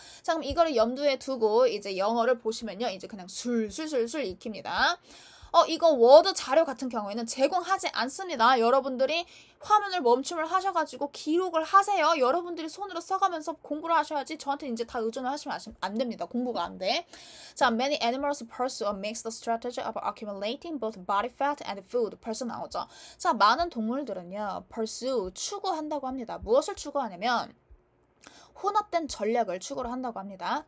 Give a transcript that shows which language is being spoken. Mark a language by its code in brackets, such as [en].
[ko] 자, 그럼 이거를 염두에 두고 이제 영어를 보시면요. 이제 그냥 술술술술 익힙니다. 이거 워드 자료 같은 경우에는 제공하지 않습니다. 여러분들이 화면을 멈춤을 하셔가지고 기록을 하세요. 여러분들이 손으로 써가면서 공부를 하셔야지 저한테 이제 다 의존을 하시면 안 됩니다. 공부가 안 돼. [en] 자, many animals pursue a mixed strategy of accumulating both body fat and food. [ko] 벌써 나오죠. 자, 많은 동물들은요. pursue, 추구한다고 합니다. 무엇을 추구하냐면 혼합된 전략을 추구를 한다고 합니다.